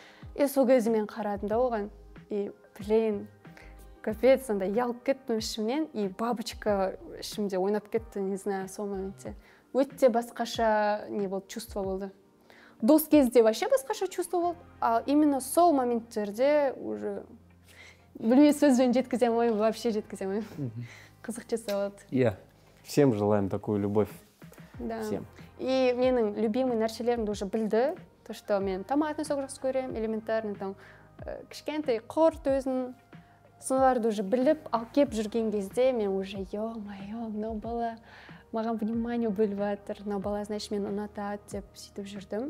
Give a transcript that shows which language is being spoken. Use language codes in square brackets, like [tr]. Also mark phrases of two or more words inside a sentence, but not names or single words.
[kk] И сол кезде мен қарадым да оған. [ru] И, блин, капец, [kk] сонда ялып кеттім ішімнен, и бабочка ішімде ойнап кетті, [ru] не знаю, [kk] сол моментте. Өтте басқаша не болды, чувство болды. Дос кезде вообще басқаша чувство болды, а именно сол моменттерде уже білмей сөзбен жеткізе алмаймын, вообще жеткізе алмаймын. Қызық чувство болды. Иә, [ru] Всем желаем такую любовь. Да. Всем. [kk] И менің любимый нәрселерімді уже білді. [ru] То, что [kk] мен [ru] томатный сок [kk] жақсы көремін, элементарный, там, кішкентай құрт өзін. Соларды уже біліп, алып кеп жүрген кезде мен уже, ё-моё, мынау бала маған внимание бөліп жатыр, мынау бала, значит, мені ұнатады деп сөйтіп жүрдім.